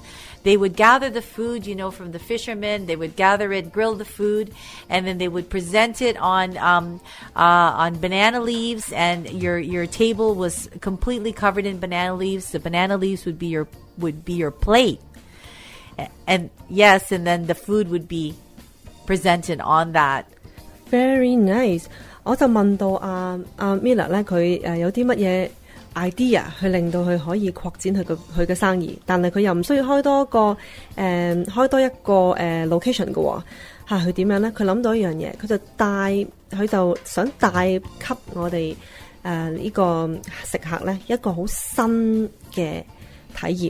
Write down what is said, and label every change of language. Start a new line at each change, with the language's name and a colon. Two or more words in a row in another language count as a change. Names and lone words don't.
English: They would gather the food, from the fishermen. They would gather it, grill the food, and then they would present it on banana leaves. And your table was completely covered in banana leaves. The banana leaves would be your plate. And yes, and then the food would be presented on that. Very nice.
Cantonese: 我就問到Mila 咧，佢有啲乜嘢 idea 去令到佢可以擴展佢嘅生意，但係佢又唔需要開多一個location 嘅喎。佢點樣咧？佢諗到一樣嘢，佢就想帶給我哋呢個食客咧一個好新嘅體驗。